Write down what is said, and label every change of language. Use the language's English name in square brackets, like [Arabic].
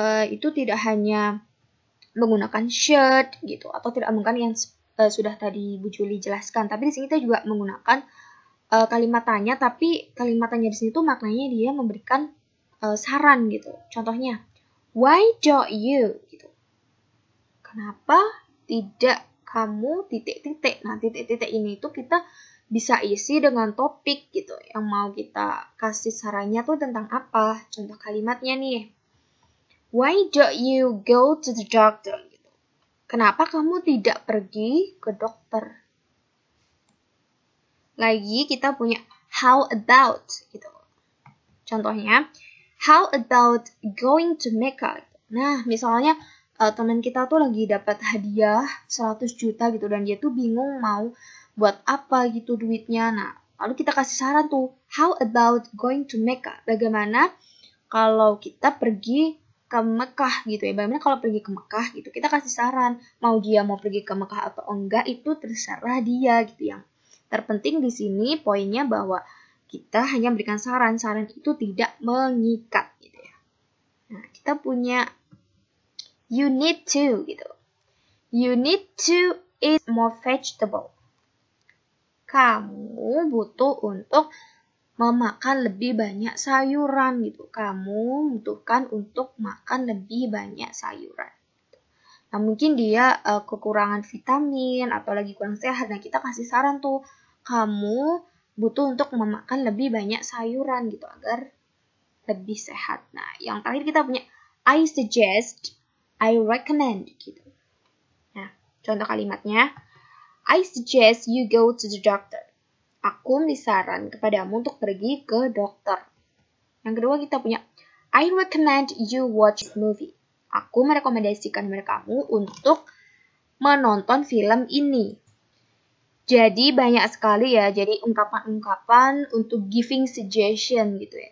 [Indonesian] Itu tidak hanya menggunakan should gitu atau tidak menggunakan yang sudah tadi Bu Juli jelaskan, tapi di sini kita juga menggunakan kalimat tanya, tapi kalimat tanya di sini tuh maknanya dia memberikan saran gitu. [English] Contohnya, why don't you gitu. [Indonesian] Kenapa tidak kamu titik-titik. Nah, titik-titik ini tuh kita bisa isi dengan topik gitu. Yang mau kita kasih sarannya tuh tentang apa? Contoh kalimatnya nih. [English] Why don't you go to the doctor? [Indonesian] Gitu. Kenapa kamu tidak pergi ke dokter? Lagi kita punya [English] how about [Indonesian] gitu. [English] Contohnya, how about going to Mecca? [Indonesian] Nah, misalnya teman kita tuh lagi dapat hadiah 100 juta gitu dan dia tuh bingung mau buat apa gitu duitnya. Nah, lalu kita kasih saran tuh, [English] how about going to Mecca? [Indonesian] Bagaimana kalau kita pergi ke Mekah gitu ya. Bagaimana kalau pergi ke Mekah gitu. Kita kasih saran, mau dia mau pergi ke Mekah atau enggak itu terserah dia gitu. Yang terpenting di sini poinnya bahwa kita hanya memberikan saran. Saran itu tidak mengikat gitu ya. Nah, kita punya [English] you need to [Indonesian] gitu. [English] You need to eat more vegetable. [Indonesian] Kamu butuh untuk memakan lebih banyak sayuran gitu. Kamu membutuhkan untuk makan lebih banyak sayuran. Nah, mungkin dia kekurangan vitamin atau lagi kurang sehat. Nah, kita kasih saran tuh, kamu butuh untuk memakan lebih banyak sayuran gitu agar lebih sehat. Nah, yang terakhir kita punya [English] I suggest, I recommend [Indonesian] gitu. Nah, contoh kalimatnya, [English] I suggest you go to the doctor. [Indonesian] Aku saran kepadamu untuk pergi ke dokter. Yang kedua kita punya [English] I recommend you watch this movie. [Indonesian] Aku merekomendasikan kamu untuk menonton film ini. Jadi banyak sekali ya, jadi ungkapan-ungkapan untuk [English] giving suggestion [Indonesian] gitu ya.